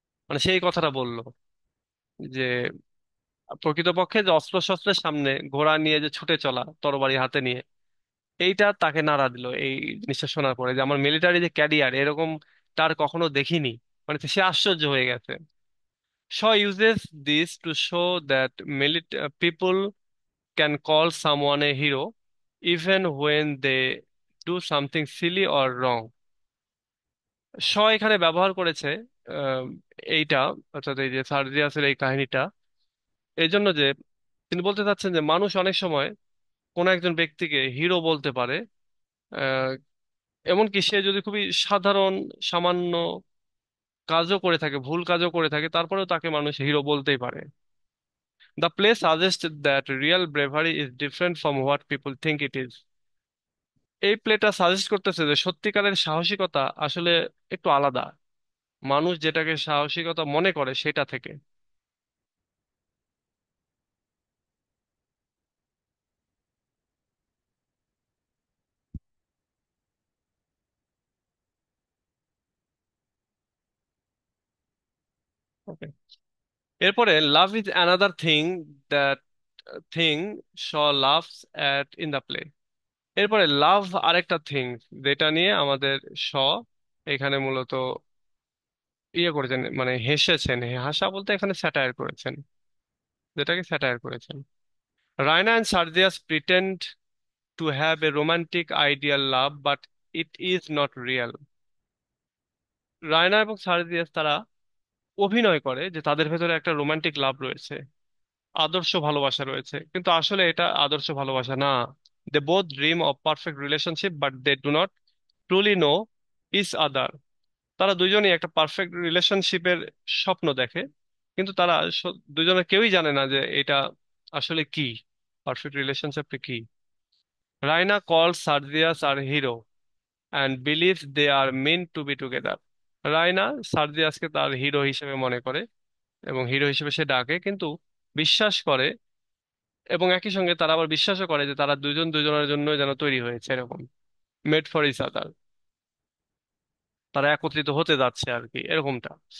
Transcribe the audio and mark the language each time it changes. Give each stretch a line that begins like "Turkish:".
Bangla: মানে সেই কথাটা বললো যে প্রকৃতপক্ষে যে অস্ত্র শস্ত্রের সামনে ঘোড়া নিয়ে যে ছুটে চলা তরবারি হাতে নিয়ে, এইটা তাকে নাড়া দিল এই জিনিসটা শোনার পরে, যে আমার মিলিটারি যে ক্যারিয়ার এরকম তার কখনো দেখিনি। মানে সে আশ্চর্য হয়ে গেছে।
English: Shaw uses this to show that people can call someone a hero even when they do something silly or wrong.
Bangla: শ এখানে ব্যবহার করেছে আহ, এইটা, অর্থাৎ এই যে সার্জিয়াসের এই কাহিনীটা, এই জন্য যে তিনি বলতে চাচ্ছেন যে মানুষ অনেক সময় কোন একজন ব্যক্তিকে হিরো বলতে পারে, আহ, এমনকি সে যদি খুবই সাধারণ সামান্য কাজও করে থাকে, ভুল কাজও করে থাকে, তারপরেও তাকে মানুষ হিরো বলতেই পারে।
English: The play suggests that real bravery is different from what people think it is.
Bangla: এই প্লেটা সাজেস্ট করতেছে যে সত্যিকারের সাহসিকতা আসলে একটু আলাদা, মানুষ যেটাকে সাহসিকতা মনে করে সেটা থেকে।
English: Okay. এরপরে love is another thing that thing Shaw loves at in the play.
Bangla: এরপরে লাভ আরেকটা থিং যেটা নিয়ে আমাদের শ এখানে মূলত ইয়ে করেছেন, মানে হেসেছেন। হাসা বলতে এখানে স্যাটায়ার করেছেন, যেটাকে স্যাটায়ার করেছেন।
English: Raina and Sergius pretend to have a romantic ideal love, but it is not real.
Bangla: Raina এবং সার্জিয়াস তারা অভিনয় করে যে তাদের ভেতরে একটা রোমান্টিক লাভ রয়েছে, আদর্শ ভালোবাসা রয়েছে, কিন্তু আসলে এটা আদর্শ ভালোবাসা না।
English: They both dream of perfect relationship but they do not truly know each other.
Bangla: তারা দুজনেই একটা পারফেক্ট রিলেশনশিপের স্বপ্ন দেখে, কিন্তু তারা দুজনে কেউই জানে না যে এটা আসলে কি, পারফেক্ট রিলেশনশিপটা কি।
English: Raina call Sergius আর hero and believes they are meant to be together.
Bangla: Raina সার্জিয়াসকে তার হিরো হিসেবে মনে করে এবং হিরো হিসেবে সে ডাকে, কিন্তু বিশ্বাস করে, এবং একই সঙ্গে তারা আবার বিশ্বাসও করে যে তারা দুজন দুজনের জন্য যেন তৈরি হয়েছে, এরকম
English: made for each other,
Bangla: তারা একত্রিত হতে যাচ্ছে আর কি, এরকমটা।